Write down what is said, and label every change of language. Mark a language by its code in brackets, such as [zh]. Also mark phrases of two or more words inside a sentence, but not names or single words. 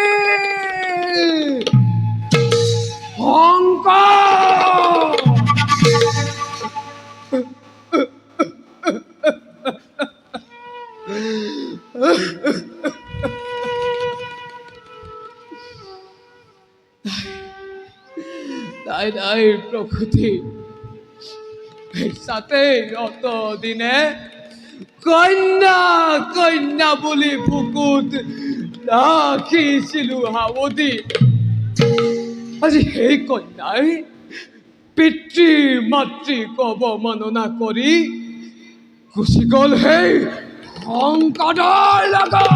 [as] শংকৰ নাই প্ৰকৃতি সাথে অত দিনে কন্যা বুলি বুকুত ৰাখিছিলো সাৱতি আজি সেই কন্যাই পিতৃ মাতৃক অৱমাননা কৰি গুচি গ'ল সেই সংকটৰ লগত